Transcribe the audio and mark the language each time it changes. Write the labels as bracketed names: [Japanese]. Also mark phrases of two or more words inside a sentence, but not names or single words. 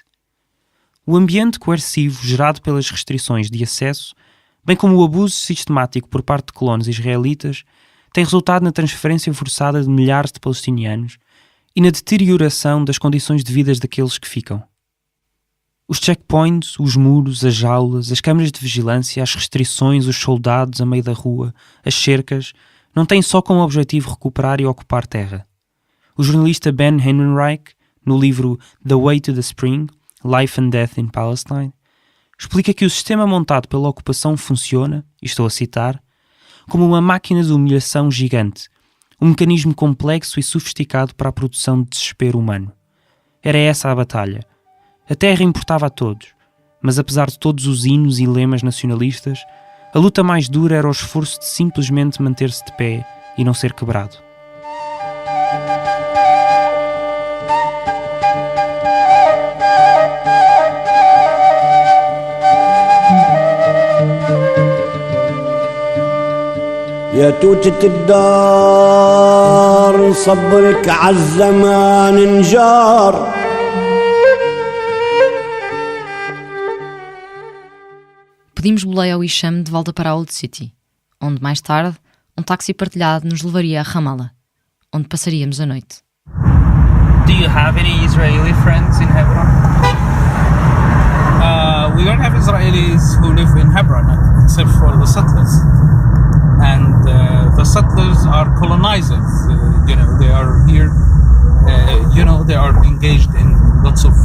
[Portuguese] O ambiente coercivo gerado pelas restrições de acesso, bem como o abuso sistemático por parte de colonos israelitas, tem resultado na transferência forçada de milhares de palestinianos e na deterioração das condições de vida daqueles que ficam. Os checkpoints, os muros, as jaulas, as câmaras de vigilância, as restrições, os soldados a meio da rua, as cercas, não têm só como objetivo recuperar e ocupar terra. O jornalista Ben Henrenreich, no livro The Way to the Spring, Life and Death in Palestine, explica que o sistema montado pela ocupação funciona, e estou a citar, como uma máquina de humilhação gigante, um mecanismo complexo e sofisticado para a produção de desespero humano. Era essa a batalha. A terra importava a todos, mas apesar de todos os hinos e lemas nacionalistas, a luta mais dura era o esforço de simplesmente manter-se de pé e não ser quebrado. [Arabic] يا توتة الدار صبرك عالزمان انجار. [Portuguese] Pedimos boleia ao Hisham de volta para a Old City, onde mais tarde um táxi partilhado nos levaria a Ramallah, onde passaríamos a noite. [English] Do you have any Israeli friends in Hebron? We don't have Israelis who live in Hebron, except for the settlers. And the settlers are colonizers. They are here. They are engaged in lots of.